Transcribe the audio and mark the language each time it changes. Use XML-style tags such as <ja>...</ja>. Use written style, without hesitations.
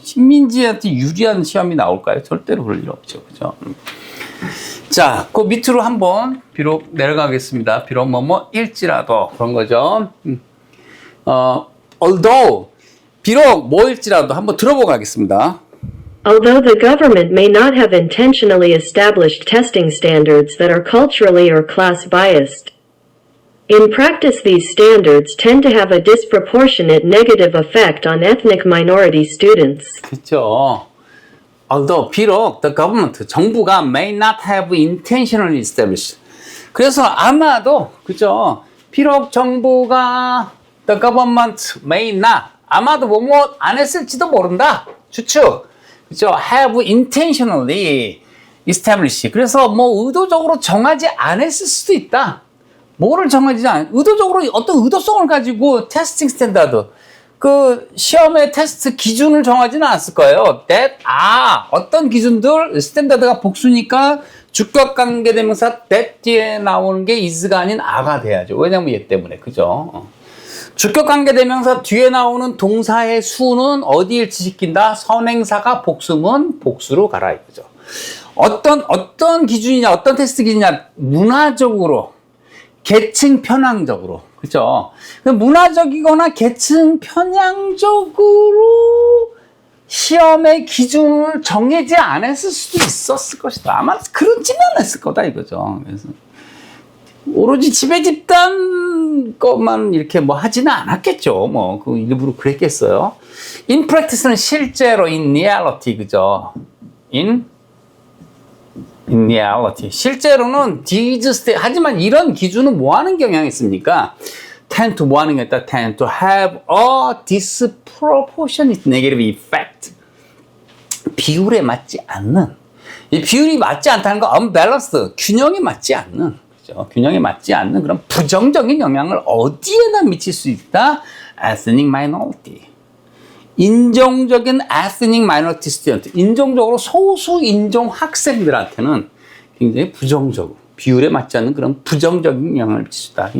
<ko>식민지한테 유리한 시험이 나올까요? 절대로 그럴 일 없죠. 그죠? 자, 그 밑으로 한번 비록 내려가겠습니다. 비록 일지라도 그런 거죠. although 비록 뭐일지라도 한번 들어보고 가겠습니다.</ko> <en>Although the government may not have intentionally established testing standards that are culturally or class biased, in practice these standards tend to have a disproportionate negative effect on ethnic minority students.</en> <ko>그렇죠.</ko> <en>although 비록 the government 정부가 may not have intentionally established.</en> <ko>그래서 아마도 그죠. 비록 정부가</ko> <en>the government may not</en> <ko>아마도 뭐뭐 안 했을지도 모른다. 추측. 그죠.</ko> <en>have intentionally established.</en> <ko>그래서 뭐 의도적으로 정하지 않았을 수도 있다. 뭐를 정하지 않, 의도적으로 어떤 의도성을 가지고 테스팅 스탠다드, 그 시험의 테스트 기준을 정하지는 않았을 거예요. 어떤 기준들, 스탠다드가 복수니까 주격관계대명사 that 뒤에 나오는 게 is가 아닌 a가 돼야죠. 왜냐면 얘 때문에, 그죠? 주격관계대명사 뒤에 나오는 동사의 수는 어디 일치시킨다? 선행사가 복수면 복수로 가라 이거죠. 어떤 기준이냐, 어떤 테스트 기준이냐, 문화적으로, 계층 편향적으로, 그죠? 문화적이거나 계층 편향적으로 시험의 기준을 정해지 않았을 수도 있었을 것이다. 아마 그렇지는 않았을 거다 이거죠. 그래서 오로지 지배 집단 것만 이렇게 뭐 하지는 않았겠죠. 뭐 그 일부러 그랬겠어요.</ko> <en>In practice는 실제로 in reality, 그죠? in reality.</en> <ko>실제로는 하지만 이런 기준은 뭐 하는 경향이 있습니까?</ko> <en>tend to</en> <ko>뭐 하는 게 있다?</ko> <en>tend to have a disproportionate negative effect.</en> <ko>비율에 맞지 않는. 이 비율이 맞지 않다는 거 unbalanced. 균형에 맞지 않는. 그죠? 균형에 맞지 않는 그런 부정적인 영향을 어디에나 미칠 수 있다?</ko> <en>ethnic minority.</en> <ko>인종적인</ko> <en>ethnic minority student,</en> <ko>인종적으로 소수 인종 학생들한테는 굉장히 부정적으로 비율에 맞지 않는 그런 부정적인 영향을 미친다.</ko>